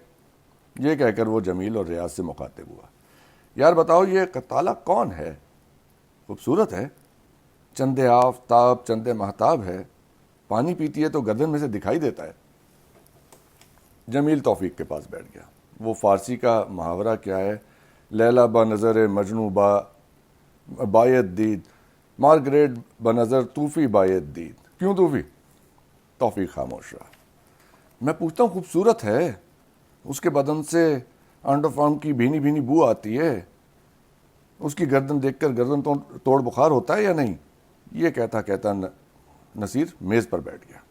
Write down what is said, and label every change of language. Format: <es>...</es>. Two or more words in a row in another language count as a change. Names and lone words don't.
<ur>یہ کہہ کر وہ جمیل اور ریاض سے مخاطب ہوا، یار بتاؤ یہ قطالہ کون ہے؟ خوبصورت ہے، چندے آفتاب چندے مہتاب ہے، پانی پیتی ہے تو گردن میں سے دکھائی دیتا ہے۔ جمیل توفیق کے پاس بیٹھ گیا۔ وہ فارسی کا محاورہ کیا ہے،</ur> <fa>لیلا با نظر مجنو باید دید، مارگریٹ بنظر طوفی باید دید۔ کیوں طوفی؟</fa> <ur>توفیق خاموش رہا۔ میں پوچھتا ہوں خوبصورت ہے، اس کے بدن سے انڈر فارم کی بھینی بھینی بو آتی ہے، اس کی گردن دیکھ کر گردن توڑ بخار ہوتا ہے یا نہیں؟ یہ کہتا نصیر میز پر بیٹھ گیا۔</ur>